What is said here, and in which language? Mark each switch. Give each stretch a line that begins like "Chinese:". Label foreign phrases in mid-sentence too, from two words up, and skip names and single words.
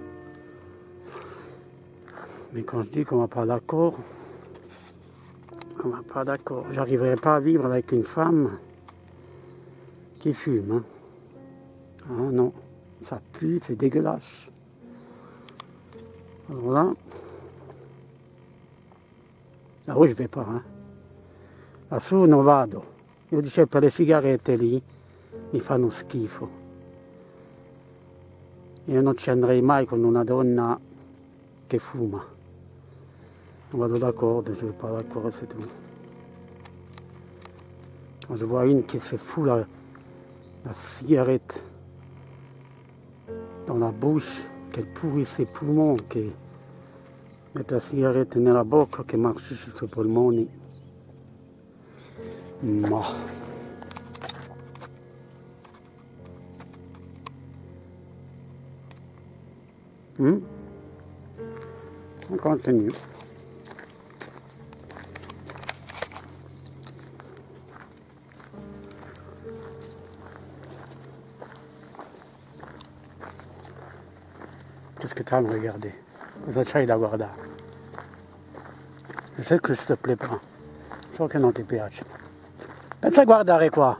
French: Mais quand je dis qu'on ne va pas d'accord, on ne va pas d'accord. J'arriverai pas à vivre avec une femme qui fume. Hein. Ah non, ça pue, c'est dégueulasse. Alors là-haut je vais pas. Hein.
Italian: Lassù non vado. Io dicevo per le sigarette lì mi fanno schifo. Io non ci andrei mai con una donna che fuma. Non vado d'accordo,
French: je ne suis pas d'accord, c'est tout. Quand je vois une qui se fout la cigarette dans la bouche, qu'elle pourrit ses poumons,
Italian: che mette la cigarette nella bocca, che marcisce sui polmoni. Ma...
French: On continue. Qu'est-ce que tu as à me regarder?
Italian: Cosa c'hai da guardare?
French: Je sais que je te plais pas.
Italian: So che non ti piace. Pensa a guardare qua.